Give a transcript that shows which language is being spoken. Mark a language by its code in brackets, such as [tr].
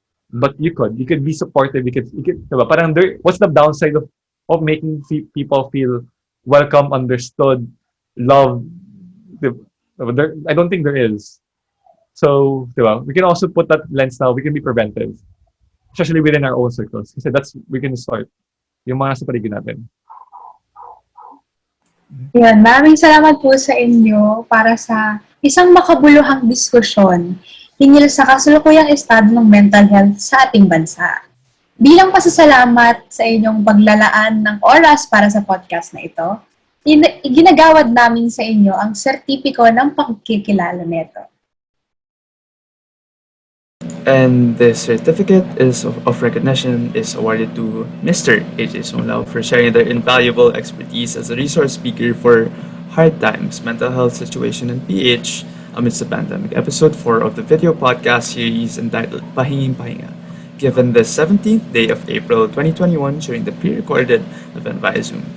[en] But you could be supportive, you could diba? Parang what's the downside of making people feel welcome, understood, loved? Diba? I don't think there is. So, diba? We can also put that lens now, we can be preventive. Especially within our own circles. [tl] Kasi [en] we can start. [tl] Yung mga nasa paligid natin. Yun, maraming salamat po sa inyo para sa isang makabuluhang diskusyon hinggil sa kasalukuyang estado ng mental health sa ating bansa. Bilang pasasalamat sa inyong paglalaan ng oras para sa podcast na ito, ginagawad namin sa inyo ang sertipiko ng pagkikilala nito. [en] And the certificate of recognition is awarded to Mr. AJ Sonlao for sharing their invaluable expertise as a resource speaker for hard times, mental health situation, and PH amidst the pandemic. Episode 4 of the video podcast series entitled Pahinging Pahinga, given the 17th day of April 2021 during the pre-recorded event via Zoom.